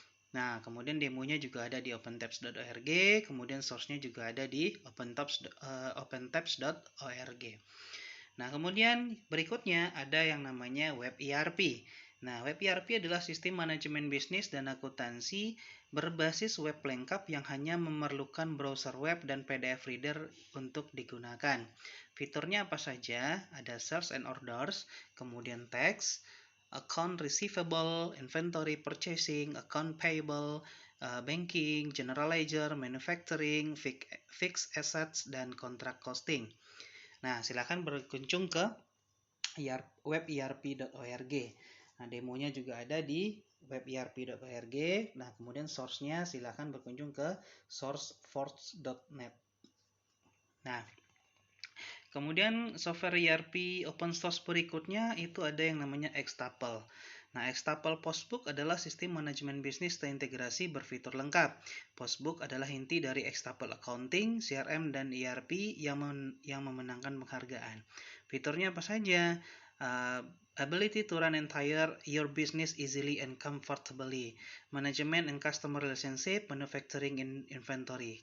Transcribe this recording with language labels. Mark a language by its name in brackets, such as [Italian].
[Indonesian] Nah, kemudian demonya juga ada di opentabs.org, kemudian source-nya juga ada di opentabs.org. Nah, kemudian berikutnya ada yang namanya Web ERP. Nah, Web ERP adalah sistem manajemen bisnis dan akuntansi berbasis web lengkap yang hanya memerlukan browser web dan PDF reader untuk digunakan. Fiturnya apa saja? Ada sales and orders, kemudian tax, account receivable, inventory purchasing, account payable, banking, general ledger, manufacturing, fixed assets, dan contract costing. Nah, silakan berkunjung ke weberp.org. Nah, demonya juga ada di weberp.org. Nah, kemudian source-nya silakan berkunjung ke sourceforge.net. Nah, kemudian software ERP open source berikutnya itu ada yang namanya Extuple. Nah, Extapel Postbook adalah sistem manajemen bisnis terintegrasi berfitur lengkap. Postbook adalah inti dari Extapel Accounting, CRM, dan ERP yang memenangkan penghargaan. Fiturnya apa saja? [English] Ability to run entire your business easily and comfortably, management and customer relationship, manufacturing and inventory.